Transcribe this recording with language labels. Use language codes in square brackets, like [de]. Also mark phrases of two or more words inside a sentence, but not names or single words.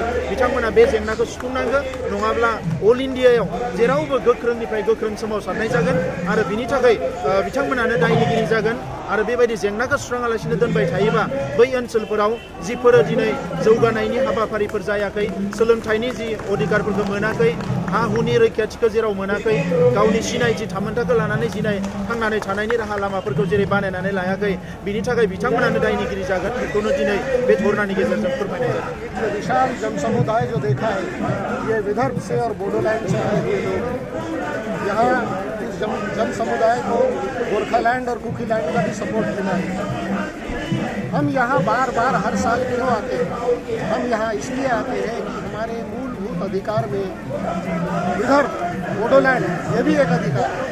[brx] बिथांमोना बे जेंनाखौ सुफुंनांगोन नङाब्ला अल इन्डियायाव जेरावबो गोख्रोंनिफ्राय गोख्रों सोमावसारनाय जागोन आरो बिनि थाखाय बिथांमोनानो दायनिगिरि जागोन आरो बेबायदि जेंनाखौ सुस्राङालासिनो दोनबाय थायोबा बै ओनसोलफोराव जिफोरो दिनै जौगानायनि हाबाफारिफोर जायाखै सोलोंथाइनि जि अधिकारफोरखौ मोनाखै हा हुनि रैखाथिखौ जेराव मोनाखै गावनि सिनायथि थामोन्थाखौ लानानै थांनानै थानायनि राहा लामाफोरखौ जेरै बानायनानै लायाखै बिनि थाखाय बिथांमोनानो दायनिगिरि जागोन बेखौनो दिनै बे धरनानि गेजेरजों फोरमायनाय जादों। [hi] विशाल जनसमुदाय जो देखा है ये विदर्भ से और बोडोलैंड से आए हुए लोग यहाँ इस जन समुदाय को गोरखालैंड और कुकीलैंड का भी सपोर्ट मिला है। हम यहाँ बार बार हर साल क्यों आते हैं? हम यहाँ इसलिए आते हैं कि हमारे मूलभूत अधिकार में विदर्भ बोडोलैंड ये भी एक अधिकार है।